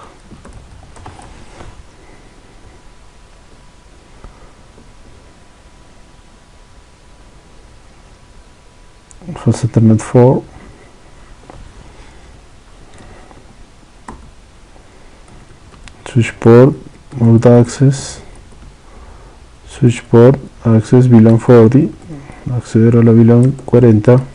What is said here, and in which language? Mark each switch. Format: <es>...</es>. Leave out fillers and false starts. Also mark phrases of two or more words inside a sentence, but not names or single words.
<en>fast Ethernet 4, switchboard mode access, switchboard access VLAN 40,</en> <es>acceder a la VLAN 40,</es>